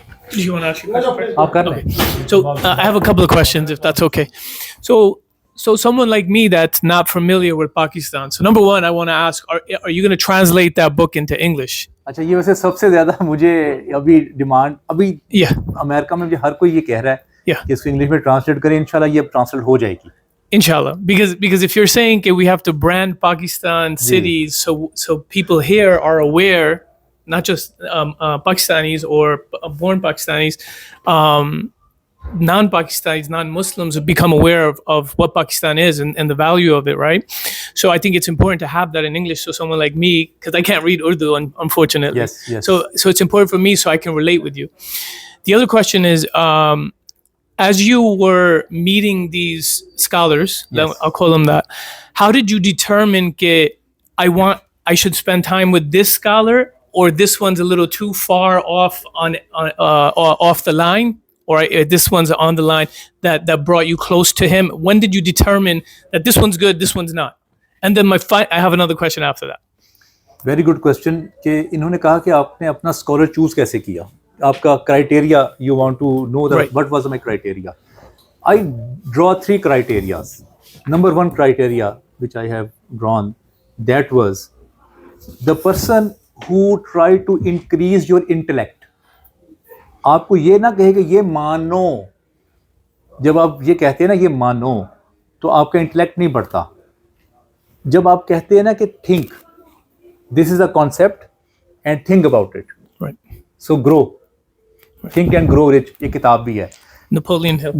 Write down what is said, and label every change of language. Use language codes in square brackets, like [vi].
[en] Do you want to ask your question? [ur] آپ کر لیں. [en] So I have a couple of questions, if that's okay. So someone like me that's not familiar with Pakistan. So number one, I want to ask, are you going to translate that book into English? [ur] اچھا, یہ ویسے سب سے زیادہ مجھے ابھی demand, ابھی امریکہ میں ہر کوئی یہ کہہ رہا ہے کہ اس کو انگلش میں ٹرانسلیٹ کریں. انشاءاللہ یہ ٹرانسلیٹ ہو جائے گی. [en] Inshallah, because if you're saying that we have to brand Pakistan cities so people here are aware, not just Pakistanis or born Pakistanis, non-Pakistanis, non-Muslims become aware of what Pakistan is and the value of it, right? So I think it's important to have that in English, so someone like me, because I can't read Urdu unfortunately. Yes. So it's important for me so I can relate with you. The other question is, as you were meeting these scholars, I'll call them that, how did you determine that I should spend time with this scholar, or this one's a little too far off off the line, or this one's on the line that brought you close to him? When did you determine that this one's good, this one's not? And then I have another question after that. Very good question. [ur] کہ انہوں نے کہا کہ آپ نے اپنا scholar choose کیسے کیا, آپ کا criteria, [en] you want to know that what was my criteria. I draw 3 criterias. Number 1 criteria which I have drawn, that was the person who tried to increase your intellect. [ur] آپ کو یہ نہ کہے کہ یہ مانو, جب آپ یہ کہتے ہیں نا یہ مانو تو آپ کا انٹلیکٹ نہیں بڑھتا. جب آپ کہتے ہیں نا کہ [en] think this is a concept and think about it, so grow, think and grow rich, [ur] یہ کتاب بھی ہے. [en] Napoleon Hill.